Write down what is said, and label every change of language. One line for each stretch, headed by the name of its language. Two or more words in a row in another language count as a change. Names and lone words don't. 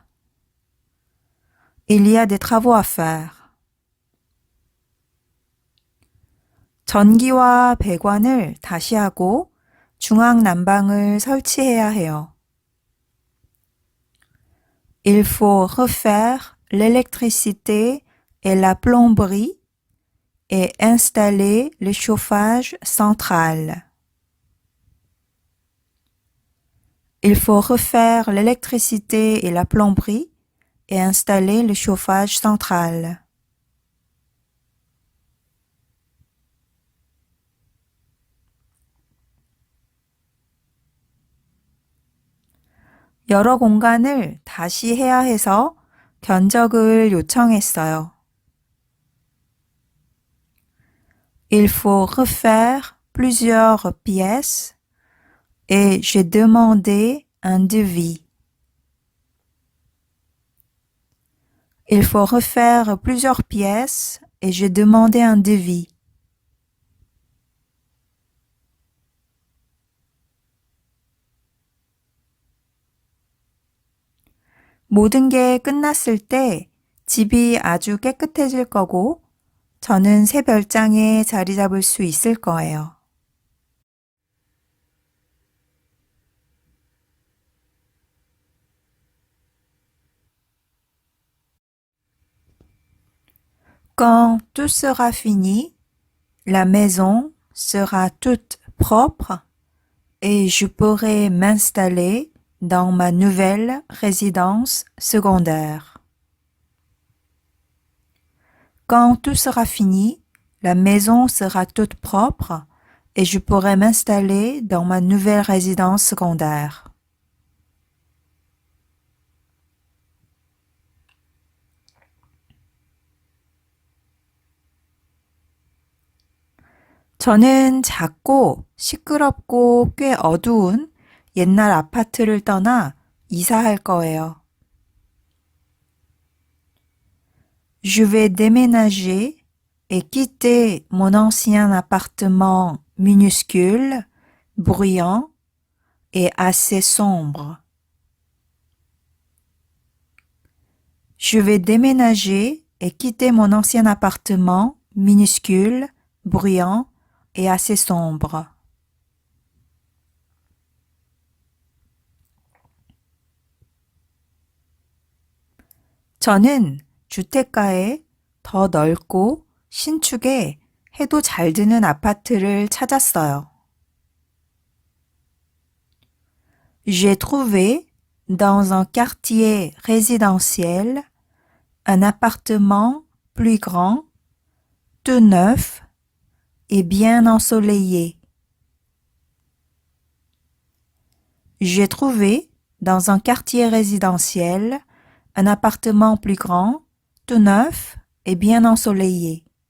French: Il y a des travaux à faire.
Korean: 전기와 배관을 다시 하고 중앙 난방을 설치해야 해요.
French: Il faut refaire l'électricité et la plomberie et installer le chauffage central. Il faut refaire l'électricité et la plomberie et installer le chauffage central.
Korean: 여러 공간을 다시 해야 해서 견적을 요청했어요.
French: Il faut refaire plusieurs pièces et j'ai demandé un devis. Il faut refaire plusieurs pièces et j'ai demandé un devis.
Korean: 모든 게 끝났을 때 집이 아주 깨끗해질 거고 저는 새 별장에 자리 잡을 수 있을 거예요.
French: Quand tout sera fini, la maison sera toute propre et je pourrai m'installer dans ma nouvelle résidence secondaire. Quand tout sera fini, la maison sera toute propre et je pourrai m'installer dans ma nouvelle résidence secondaire.
Korean: 저는 작고 시끄럽고 꽤 어두운 옛날 아파트를 떠나 이사할 거예요.
French: Je vais déménager et quitter mon ancien appartement minuscule, bruyant et assez sombre. Je vais déménager et quitter mon ancien appartement minuscule, bruyant et assez sombre.
Korean: 저는 주택가에 더 넓고 신축에 해도 잘 드는 아파트를 찾았어요.
French: J'ai trouvé dans un quartier résidentiel un appartement plus grand, tout neuf et bien ensoleillé. J'ai trouvé dans un quartier résidentiel un appartement plus grand, tout neuf et bien ensoleillé.